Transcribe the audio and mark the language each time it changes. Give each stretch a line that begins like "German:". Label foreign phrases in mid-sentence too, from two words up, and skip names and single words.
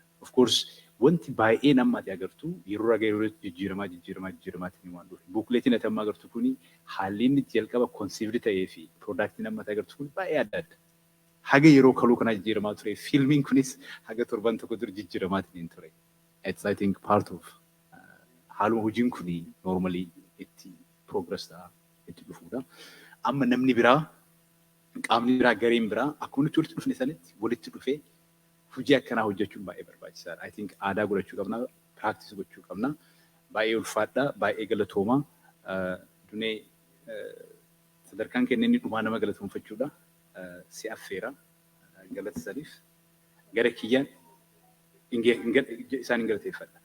English: Of course
Oromo: wanti baay'ee namatti agartu yeroo ragaa yeroo jijjiiramaatiin waan dhufe. Buukleetiin ati amma agartu kuni haalli inni itti jalqaba conceived ta'ee fi product namatti agartu kun baay'ee adda adda. Haga yeroo kaluu kana jijjiiramaa ture. Fiilmiin kunis haga torban tokko dur jijjiiramaatiin ture.
English: It's I think part of
Oromo: haaluma hojiin kuni normally itti progress ta'a itti dhufuudha. Amma namni biraa qaamni biraa gareen biraa akkuma nuti walitti dhufne sanitti walitti dhufee hojii akkanaa hojjechuun baay'ee barbaachisaadha.
English: I think
Oromo: aadaa godhachuu qabna, practice gochuu qabna. Baay'ee ulfaadha, baay'ee galatooma. Dunee sadarkaan kenneen dhumaa nama galatoonfachuudha. Si affeera galata saniif gara kiyyaan isaan hin galateeffadha.